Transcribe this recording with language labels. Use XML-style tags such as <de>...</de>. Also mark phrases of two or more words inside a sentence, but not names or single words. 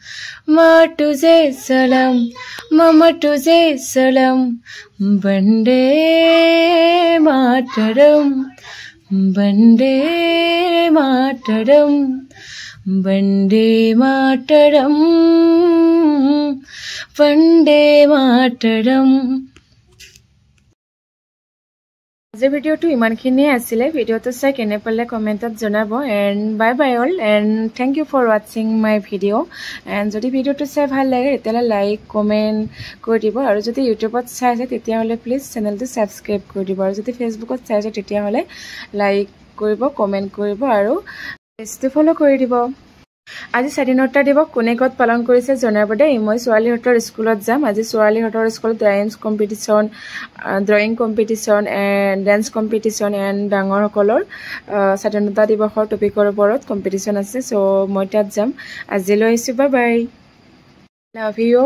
<hi>मामा तुझे सलाम बंदे मातरम बंदे मातरम बंदे मातरम बंदे मातरम</hi> <as>আজি ভিডিওটো ইমানখিনিয়ে আছিল ভিডিওটো চাই কেনে পালে কমেন্টত জনাব</as> <en>and bye bye all and thank you for watching my video and</en> <as>যদি ভিডিওটো চাই ভাল লাগে তেতিয়ালে</as> <en>like comment</en> <as>কৰি দিব আৰু যদি ইউটিউবত চাই আছে তেতিয়াহলে প্লিজ চেনেলটো সাবস্ক্ৰাইব কৰি দিব আৰু যদি ফেসবুকত চাই আছে তেতিয়াহলে লাইক কৰিব কমেন্ট কৰিব আৰু পেজটো ফলো কৰি দিব আজি স্বাধীনতা দিৱস কোনে কত পালন কৰিছে জনাব দেই মই ছোৱালীহঁতৰ স্কুলত যাম আজি ছোৱালীহঁতৰ স্কুলত</as> <en>drawing competition and dance competition</en> <as>এন্ড ডাঙৰসকলৰ স্বাধীনতা দিৱসৰ টপিকৰ ওপৰত কম্পিটিশন আছে সো মই তাত যাম আজিলৈ আহিছো</as> <en>bye bye love you</en>